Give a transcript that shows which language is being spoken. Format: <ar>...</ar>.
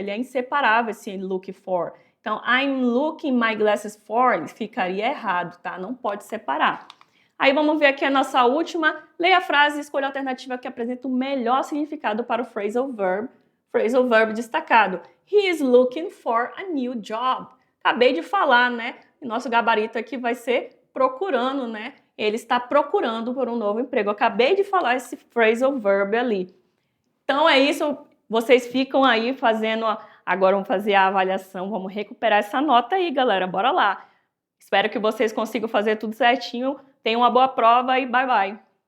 <pt>Ele é inseparável esse look for. Então,</pt> <en>I'm looking my glasses for,</en> <pt>ficaria errado, tá? Não pode separar. Aí vamos ver aqui a nossa última. Leia a frase e escolha a alternativa que apresenta o melhor significado para o phrasal verb destacado.</pt> <en>He is looking for a new job.</en> <pt>Acabei de falar, né? E nosso gabarito aqui vai ser procurando, né? Ele está procurando por um novo emprego. Eu acabei de falar esse phrasal verb ali. Então é isso. Vocês ficam aí fazendo... Agora vamos fazer a avaliação. Vamos recuperar essa nota aí, galera. Bora lá. Espero que vocês consigam fazer tudo certinho. Tenham uma boa prova e bye, bye.</pt>